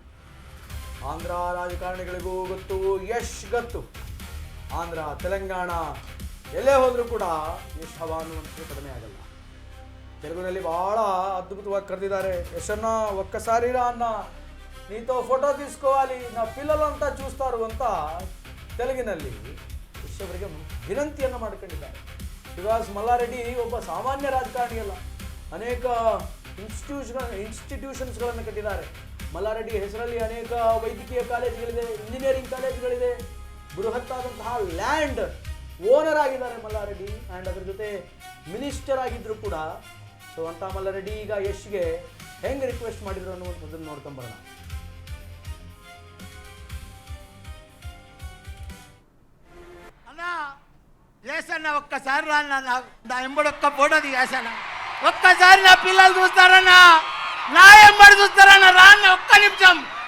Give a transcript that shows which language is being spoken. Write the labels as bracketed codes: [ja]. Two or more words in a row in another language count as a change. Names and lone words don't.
[kn] ಆಂಧ್ರ ರಾಜಕಾರಣಿಗಳಿಗೂ ಗೊತ್ತು, ಯಶ್ ಗೊತ್ತು, ಆಂಧ್ರ ತೆಲಂಗಾಣ ಎಲ್ಲೇ ಹೋದರೂ ಕೂಡ ಯಶ್ ಹವಾ ಅನ್ನುವಂಥದ್ದು ಕಡಿಮೆ ಆಗಲ್ಲ. ತೆಲುಗಿನಲ್ಲಿ ಬಹಳ ಅದ್ಭುತವಾಗಿ ಕರೆದಿದ್ದಾರೆ, ಯಶನ್ನ [te] ఒక్కసారి రా అన్న నీతో ఫోటో తీసుకోవాలి నా పిల్లలంతా చూస్తారు [kn] ಅಂತ ತೆಲುಗಿನಲ್ಲಿ ಯಶ್ ಅವರಿಗೆ ವಿನಂತಿಯನ್ನು ಮಾಡಿಕೊಂಡಿದ್ದಾರೆ. ಬಿಕಾಸ್ ಮಲ್ಲಾರೆಡ್ಡಿ ಒಬ್ಬ ಸಾಮಾನ್ಯ ರಾಜಕಾರಣಿ ಅಲ್ಲ, ಅನೇಕ ಇನ್ಸ್ಟಿಟ್ಯೂಷನ್ಸ್ಗಳನ್ನು ಕಟ್ಟಿದ್ದಾರೆ. ಮಲ್ಲಾರೆಡ್ಡಿ ಹೆಸರಲ್ಲಿ ಅನೇಕ ವೈದ್ಯಕೀಯ ಕಾಲೇಜುಗಳಿದೆ, ಇಂಜಿನಿಯರಿಂಗ್ ಕಾಲೇಜುಗಳಿದೆ, ಬೃಹತ್ತಾದಂತಹ [en] land owner [kn] ಆಗಿದ್ದಾರೆ ಮಲ್ಲಾರೆಡ್ಡಿ. ಆ್ಯಂಡ್ ಅದರ ಜೊತೆ ಮಿನಿಸ್ಟರ್ ಆಗಿದ್ರು ಕೂಡ. ಸೊ ಅಂತ ಮಲ್ಲಾರೆಡ್ಡಿ ಈಗ ಯಶ್ಗೆ ಹೆಂಗೆ ರಿಕ್ವೆಸ್ಟ್ ಮಾಡಿದ್ರು ಅನ್ನುವಂಥದ್ದನ್ನು ನೋಡ್ಕೊಂಬರೋಣ. [te] అన్న ఏసన్న ఒక్కసారి రాన్న నా ఎంబడొక్క ఫోటో దిగేసన్న, ఒక్కసారి నా పిల్లలు చూస్తారన్నా, నా ఎంబడి చూస్తారన్న, రాన్న ఒక్క నిమిషం.